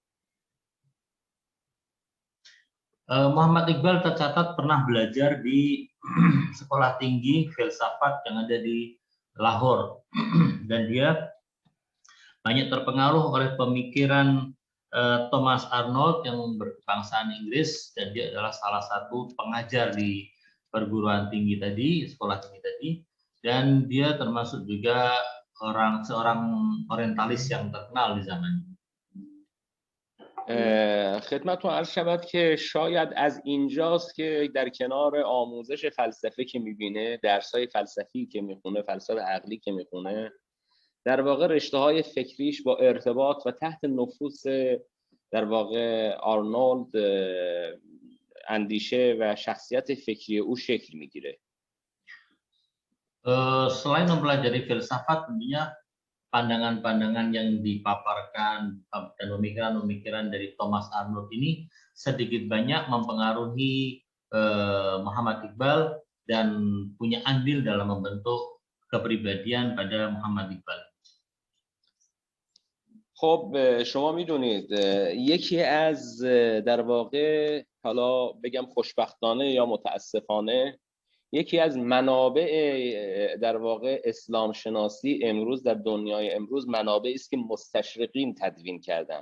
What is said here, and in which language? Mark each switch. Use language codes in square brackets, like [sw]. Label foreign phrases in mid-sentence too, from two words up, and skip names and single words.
[id] Muhammad Iqbal tercatat pernah belajar di sekolah tinggi filsafat yang ada di Lahore dan dia banyak terpengaruh oleh pemikiran Thomas Arnold yang berkebangsaan Inggris dan dia adalah salah satu pengajar di perguruan tinggi tadi, sekolah tinggi tadi, dan dia termasuk juga seorang orientalis yang terkenal di zaman. [fa] خدمتتون عرض شود که شاید از اینجاست که در کنار آموزش فلسفه که میبینه، درس‌های فلسفی که میخونه، فلسفه عقلی که میخونه، در واقع رشته‌های فکریش با ارتباط و تحت نفوذ در واقع آرنولد اندیشه و شخصیت فکری او شکل میگیره. [id] Selain mempelajari filsafat, tentunya pandangan-pandangan yang dipaparkan dan pemikiran-pemikiran dari Thomas Arnold ini sedikit banyak mempengaruhi Muhammad Iqbal dan punya andil dalam membentuk kepribadian pada Muhammad Iqbal. [fa] خب شما میدونید یکی از در واقع حالا بگم خوشبختانه یا متاسفانه یکی از منابع در واقع اسلام شناسی امروز در دنیای امروز منابعی است که مستشرقین تدوین کردن.